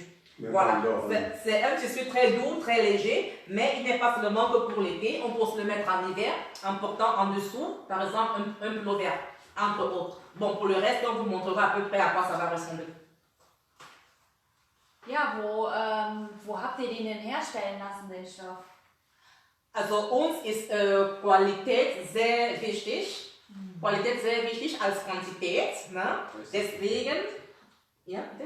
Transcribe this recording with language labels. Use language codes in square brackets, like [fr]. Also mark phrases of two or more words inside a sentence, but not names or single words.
[fr] Voilà, c'est un tissu très doux, très léger, mais il n'est pas seulement que pour l'été, on peut se le mettre en hiver en portant en dessous, par exemple, un pullover, entre autres. Bon, pour le reste, on vous montrera à peu près à quoi ça va ressembler. [de] Ja, wo habt ihr den denn herstellen lassen, den Stoff? Also uns ist Qualität sehr wichtig. Qualität sehr wichtig als Quantität. Ne? Deswegen, ja, bitte?